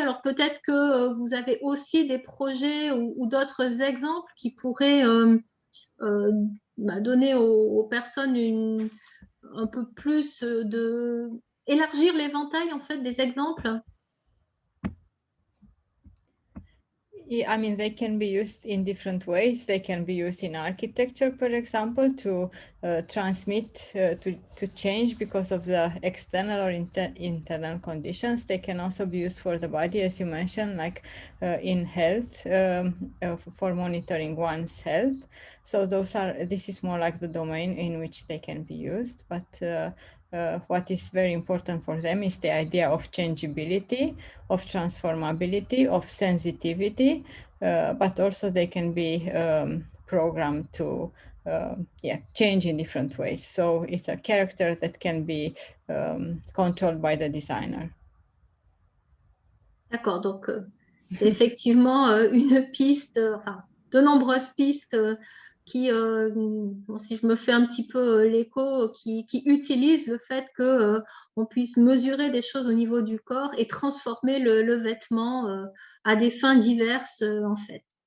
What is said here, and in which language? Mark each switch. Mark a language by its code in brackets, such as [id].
[fr] Alors peut-être que vous avez aussi des projets ou d'autres exemples qui pourraient donner aux personnes un peu plus élargir l'éventail en fait des exemples. [en] I mean, they can be used in different ways. They can be used in architecture, for example, to transmit, to change because of the external or internal conditions. They can also be used for the body, as you mentioned, like in health, for monitoring one's health. So this is more like the domain in which they can be used. But what is very important for them is the idea of changeability, of transformability, of sensitivity, but also they can be programmed to change in different ways. So it's a character that can be controlled by the designer. [fr] D'accord, donc c'est effectivement une piste, enfin de nombreuses pistes qui, si je me fais un petit peu l'écho, qui utilisent le fait qu'on puisse mesurer des choses au niveau du corps et transformer le vêtement à des fins diverses en fait.